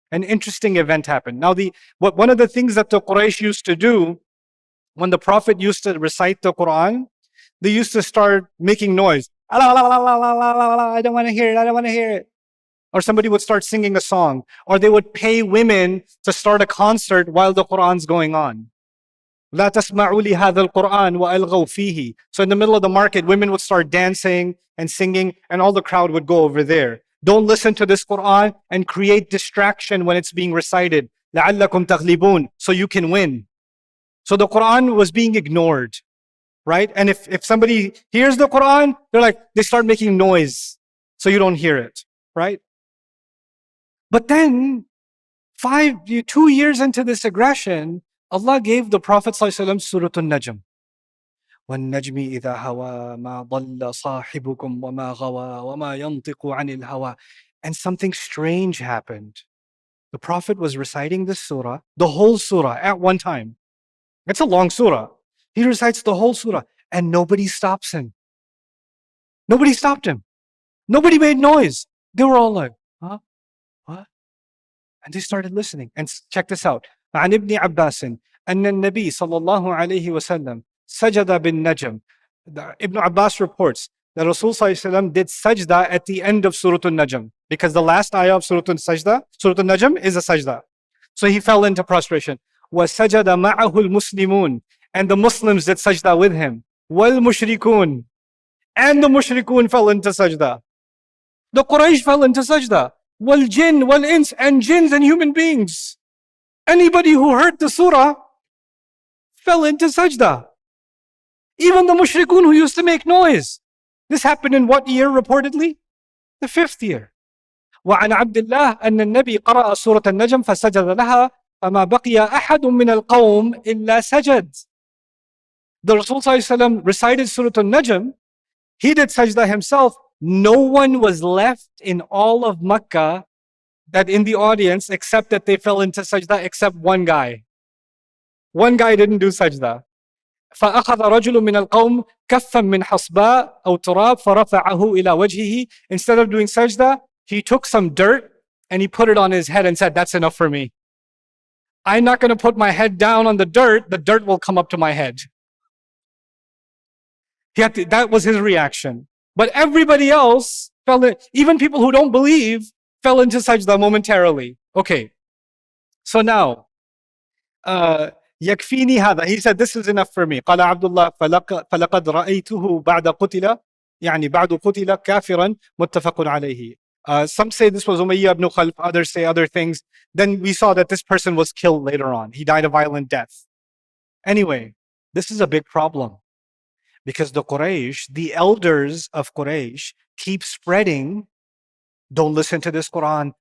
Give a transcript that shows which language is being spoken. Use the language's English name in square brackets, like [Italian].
[English] An interesting event happened. Now, one of the things that the Quraysh used to do when the Prophet used to recite the Quran, they used to start making noise. I don't want to hear it. I don't want to hear it. Or somebody would start singing a song. Or they would pay women to start a concert while the Quran's going on. [Arabic] لا تسمعوا لهذا القرآن وألغوا فيه. [English] So in the middle of the market, women would start dancing and singing, and all the crowd would go over there. Don't listen to this Quran and create distraction when it's being recited. [Arabic] لعلكم تغلبون. [English] So you can win. So the Quran was being ignored, right? And if somebody hears the Quran, they start making noise so you don't hear it, right? But then 2 years into this aggression, Allah gave the Prophet ﷺ Surah Al-Najm. [Arabic] وَالنَّجْمِ إِذَا هَوَى مَا ضَلَّ صَاحِبُكُمْ وَمَا غَوَى وَمَا يَنْطِقُ عَنِ الْهَوَى. [English] and something strange happened. The Prophet was reciting this surah, the whole surah at one time. It's a long surah. He recites the whole surah and nobody stops him. Nobody stopped him. Nobody made noise. They were all like, huh? What? And they started listening. And check this out. [Arabic] عن ابن عباس أن النبي صلى الله عليه وسلم سجد بالنجم. [English] Ibn Abbas reports that Rasul ﷺ did sajda at the end of Surah Al-Najm, because the last ayah of Surah Al-Najm is a sajda. So he fell into prostration. [Arabic] وَسَجَدَ مَعَهُ الْمُسْلِمُونَ, [English] and the Muslims did sajda with him. [Arabic] وَالْمُشْرِكُونَ, [English] and the mushrikun fell into sajda. The Quraysh fell into sajda. [Arabic] وَالْجِنْ وَالْإِنس, [English] and jinns and human beings. Anybody who heard the surah fell into sajda. Even the mushrikun who used to make noise. This happened in what year reportedly? The 5th year. [Arabic] وعن عبد الله أن النبي قرأ سورة النجم فسجد لها فما بقي أحد من القوم إلا سجد. [English] The Rasul ﷺ recited Surah Al-Najm. He did sajda himself. No one was left in all of Makkah that in the audience except that they fell into sajda, except one guy. One guy didn't do sajda. [Arabic] فأخذ رجل من القوم كفا من حصباء أو تراب فرفعه إلى وجهه. [English] Instead of doing sajda, he took some dirt and he put it on his head and said, that's enough for me. I'm not going to put my head down on the dirt will come up to my head. That was his reaction. But everybody else fell in, even people who don't believe, fell into sajda momentarily. Okay, so now, [Arabic] يكفيني هذا. [English] He said, this is enough for me. [Arabic] قال عبد الله فلقد رأيته بعد قتل يعني بعد قتل كافرا متفق عليه. [English] Some say this was Umayyah ibn Khalf, others say other things. Then we saw that this person was killed later on. He died a violent death. Anyway, this is a big problem because the Quraysh, the elders of Quraysh, keep spreading, don't listen to this Quran.